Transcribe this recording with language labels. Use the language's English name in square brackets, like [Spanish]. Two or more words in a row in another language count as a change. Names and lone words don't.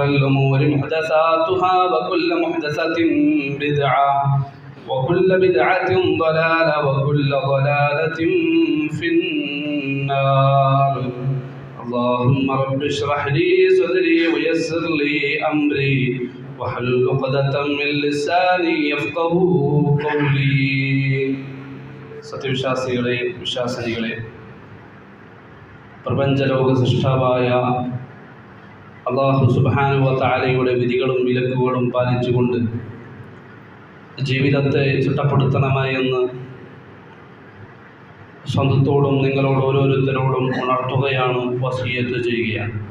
[Arabic] الأمور محدثاتها وكل محدثة بدعة وكل بدعة ضلالة وكل ضلالة في النار اللهم رب اشرح لي صدري ويسر لي أمري واحلل عقدة من لساني يفقهوا قولي [Malayalam] സത്യവിശ്വാസികളെ വിശ്വാസിനികളെ പ്രപഞ്ചലോക സൃഷ്ടാവായ [Arabic] الله سبحانه وتعالى [Malayalam] വിധികളും വിലക്കുകളും പാലിച്ചുകൊണ്ട് ജീവിതത്തെ ചിട്ടപ്പെടുത്തണമെന്ന് സ്വന്തത്തോടും നിങ്ങളോട് ഓരോരുത്തരോടും ഉണർത്തുകയാണ്, വസിയത്ത് ചെയ്യുകയാണ്.